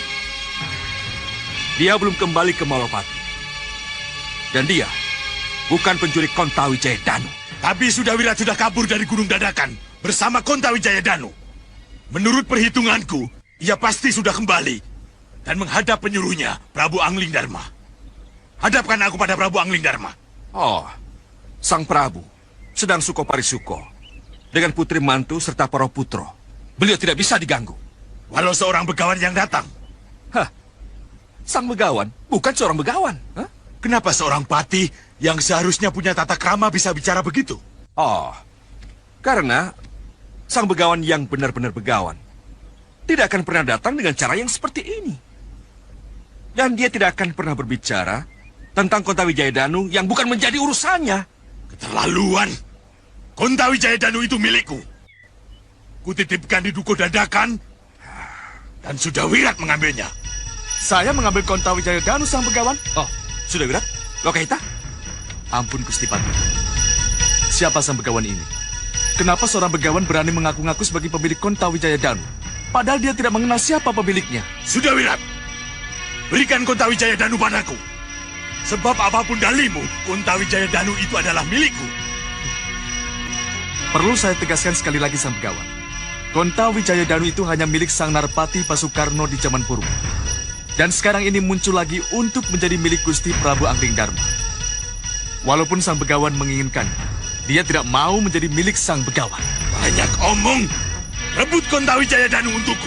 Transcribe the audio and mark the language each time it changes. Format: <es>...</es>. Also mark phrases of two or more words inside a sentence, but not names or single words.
<id>Dia belum kembali ke Malwapati. Dan dia bukan pencuri Kontawijaya Danu. Tapi Sudawirat sudah kabur dari Gunung Dadakan bersama Kontawijaya Danu. Menurut perhitunganku, ia pasti sudah kembali dan menghadap penyuruhnya, Prabu Angling Dharma. Hadapkan aku pada Prabu Angling Dharma. Oh, Sang Prabu sedang</id> <jv>suko parisuko</jv> <id>dengan putri mantu serta para putro. Beliau tidak bisa diganggu. Walau seorang begawan yang datang. Sang begawan bukan seorang begawan. Kenapa seorang patih yang seharusnya punya tata krama bisa bicara begitu? Oh, karena sang begawan yang benar-benar begawan tidak akan pernah datang dengan cara yang seperti ini. Dan dia tidak akan pernah berbicara tentang Kontawijaya Danu yang bukan menjadi urusannya. Keterlaluan. Kontawijaya Danu itu milikku. Kutitipkan di Dukuh Dadakan dan Sudawirat mengambilnya. Saya mengambil Kontawijaya Danu, sang begawan. Oh, Sudawirat? Lokaita? Ampun, Gusti Pati. Siapa sang begawan ini? Kenapa seorang begawan berani mengaku-ngaku sebagai pemilik Kontawijaya Danu? Padahal dia tidak mengenal siapa pemiliknya. Sudawirat, berikan Kontawijaya Danu padaku. Sebab apapun dalimu, Kontawijaya Danu itu adalah milikku. Perlu saya tegaskan sekali lagi, sang begawan. Kontawijaya Danu itu hanya milik Sang Narpati Pasukarno di zaman purba. Dan sekarang ini muncul lagi untuk menjadi milik Gusti Prabu Angling Dharma. Walaupun sang begawan menginginkan, dia tidak mau menjadi milik sang begawan. Banyak omong. Rebut Kontawijaya Danu untukku.</id>